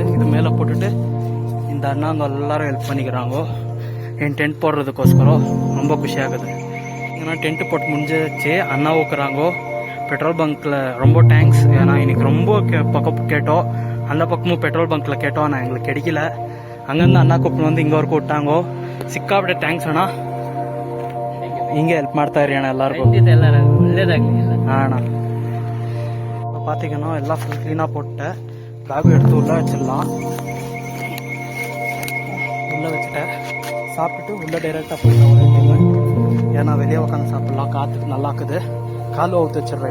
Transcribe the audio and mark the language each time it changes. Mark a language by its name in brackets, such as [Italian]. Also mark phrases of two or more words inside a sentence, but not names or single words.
[Tamil] இது மேலே போட்டுட்டு இந்த அண்ணா அங்கே எல்லாரும் ஹெல்ப் பண்ணிக்கிறாங்க என் டென்ட் போடுறதுக்கோஸ்கரம். ரொம்ப குஷியாகுது. ஏன்னா டென்ட் போட்டு முடிஞ்சிச்சு. அண்ணா ஊக்குறாங்க. பெட்ரோல் பங்க்கில் ரொம்ப தேங்க்ஸ். ஏன்னா இன்னைக்கு ரொம்ப பக்கம் கேட்டோம், அந்த பக்கமும் பெட்ரோல் பங்க்கில் கேட்டோம், ஆனால் எங்களுக்கு கிடைக்கல. அங்கேருந்து அண்ணா கூப்பிட்டு வந்து ಇங்கே ವರೆಗೂ விட்டாங்கோ. [Kannada] ಸಿಕ್ಕಾಬಿಟ್ಟೆ ಥ್ಯಾಂಕ್ಸ್ ಅಣ್ಣ. ಹಿಂಗೆ ಹೆಲ್ಪ್ ಮಾಡ್ತಾ ಇರಿ ಅಣ್ಣ ಎಲ್ಲರಿಗೂ. ಒಳ್ಳೇದಾಗಲಿ. [Tamil] அண்ணா இப்போ பார்த்தீங்கன்னா எல்லாம் ஃபுல் க்ளீனாக போட்டேன். பேக் எடுத்து உள்ளே வச்சிடலாம். உள்ளே வச்சுட்டேன். சாப்பிட்டுட்டு உள்ளே டைரெக்டாக போயிடலாம் ஒரு டைம். ஏன்னா வெளியே உட்காந்து சாப்பிட்லாம், காற்றுக்கு நல்லா இருக்குது. கால் ஊற்றி வச்சிடுறேன்.